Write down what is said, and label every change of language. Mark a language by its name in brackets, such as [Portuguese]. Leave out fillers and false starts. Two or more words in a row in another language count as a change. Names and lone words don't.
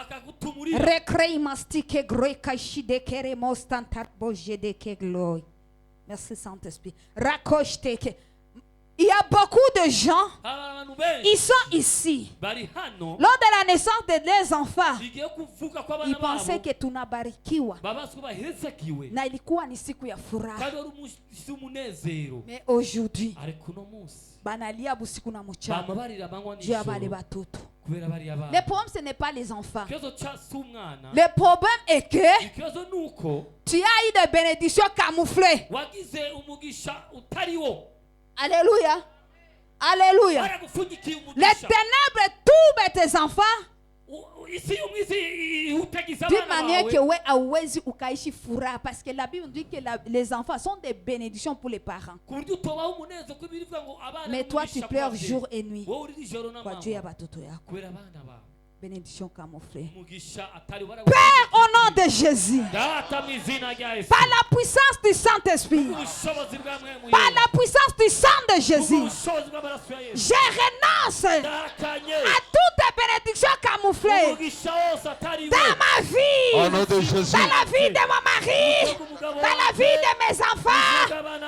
[French] Merci Saint-Esprit. Il y a beaucoup de gens, ils sont ici. Lors de la naissance de leurs enfants, ils pensaient que [Swahili] tunabarikiwa na ilikuwa ni siku ya furaha. [French] Mais aujourd'hui, [Swahili] banalia busiku na mchana juu ya bale batoto. [French] Le problème, ce n'est pas les enfants. Le problème est que tu as eu des bénédictions camouflées. Alléluia. Alléluia. Les ténèbres tombent tes enfants d'une manière que ouais, [Swahili] hauwezi ukaishi furaha, [French] parce que la Bible dit que les enfants sont des bénédictions pour les parents. Mais toi tu pleures jour et nuit [Swahili] kwa juu ya batoto yako. [French] Bénédiction camouflée. Père, au nom de Jésus, par la puissance du Saint-Esprit, par la puissance du sang de Jésus, je renonce à toutes les bénédictions camouflées dans ma vie, dans la vie de mon mari, dans la vie de mes enfants.